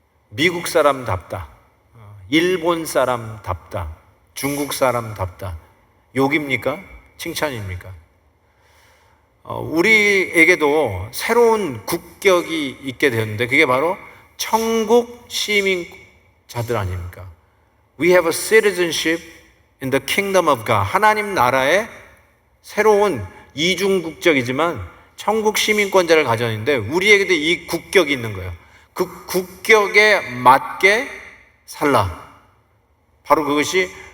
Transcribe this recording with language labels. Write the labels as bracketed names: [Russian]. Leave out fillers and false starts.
[Korean] 미국 사람답다. 일본 사람답다. 중국 사람답다. 욕입니까? 칭찬입니까? 우리에게도 새로운 국격이 있게 되었는데 그게 바로 천국 시민자들 아닙니까? [English] We have a citizenship in the kingdom of God. [Korean] 하나님 나라의 새로운 이중국적이지만 천국 시민권자를 가졌는데 우리에게도 이 국격이 있는 거예요. 그 국격에 맞게 살라. 바로 그것이